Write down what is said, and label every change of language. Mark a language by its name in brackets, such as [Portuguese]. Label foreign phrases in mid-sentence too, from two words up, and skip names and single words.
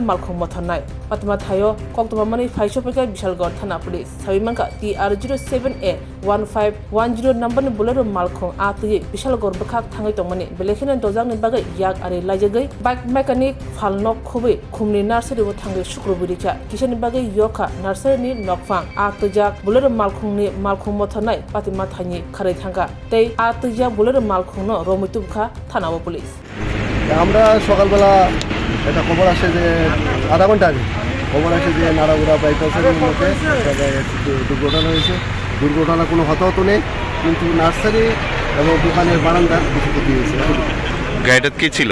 [Kok Borok] malkhum mothanai patma thayo koktobamani phaisobakya Bishalgor thana police sabimanka TR07A 1510 number ni bolero malkhum atuye Bishalgor bakhak thangai tongmani belekhinan dojang ni bagai yak are lajagai [English] bike mechanic [Kok Borok] phalnok khobe khumni nursery wo thangai shukruburi kya kishani bagai yoka nursery ni nokfang atujak bolero malkhum ni malkhum mothanai patima thani kharai thanga tei atujak bolero malkhum no romitubkha থানাও পুলিশ [Bangla] আমরা সকালবেলা একটা খবর আসে যে আধা ঘন্টা আগে খবর আসে যে নারাউরা বাইপাসের মধ্যে দুর্ঘটনা হয়েছে। দুর্ঘটনা কোনো হতাহত নেই, কিন্তু নার্সারি এবং দোকানের বারান্দার কিছু ক্ষতি হয়েছে। গাড়িটা কি ছিল?